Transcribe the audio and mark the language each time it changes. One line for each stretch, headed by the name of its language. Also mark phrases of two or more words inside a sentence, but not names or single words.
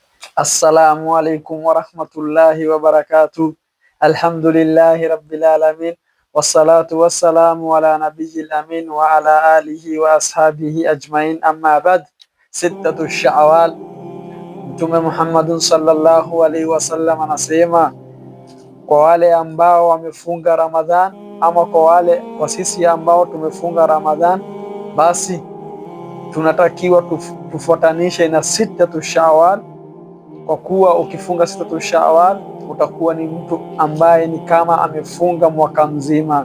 Arabic: السلام عليكم ورحمة الله وبركاته. الحمد لله رب العالمين والصلاة والسلام على النبي الأمين وعلى آله وأصحابه أجمعين أما بعد. ستة شوال,
Swahili: Mtume Muhammadun
Arabic: صلى الله عليه وسلم
Swahili: anasema kwa wale ambao wamefunga Ramadhan, ama kwa sisi ambao tumefunga Ramadhan, basi tunatakiwa tufuatanishe na
Arabic: ستة شوال,
Swahili: kwa kuwa ukifunga
Arabic: ستة شوال
Swahili: utakuwa ni mtu ambaye ni kama amefunga mwaka mzima.